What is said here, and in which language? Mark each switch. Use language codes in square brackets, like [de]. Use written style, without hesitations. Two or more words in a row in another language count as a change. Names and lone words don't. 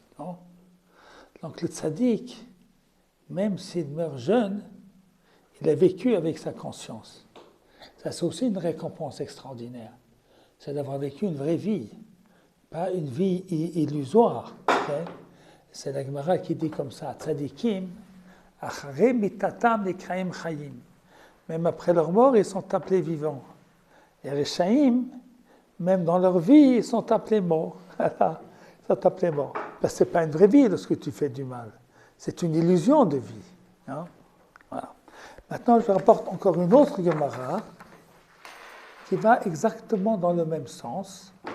[fr] Donc le tzaddik, même s'il meurt jeune, il a vécu avec sa conscience. Ça, c'est aussi une récompense extraordinaire. C'est d'avoir vécu une vraie vie, pas une vie illusoire. C'est la Gemara qui dit comme ça, [he] צדיקים, אחרי מיתתם נקראים חיים. [fr] Même après leur mort, ils sont appelés vivants. Et Rechaim, même dans leur vie, ils sont appelés morts. Ils sont appelés morts. Parce que ce n'est pas une vraie vie lorsque tu fais du mal. C'est une illusion de vie. Voilà. Maintenant, je rapporte encore une autre Gemara qui va exactement dans le même sens.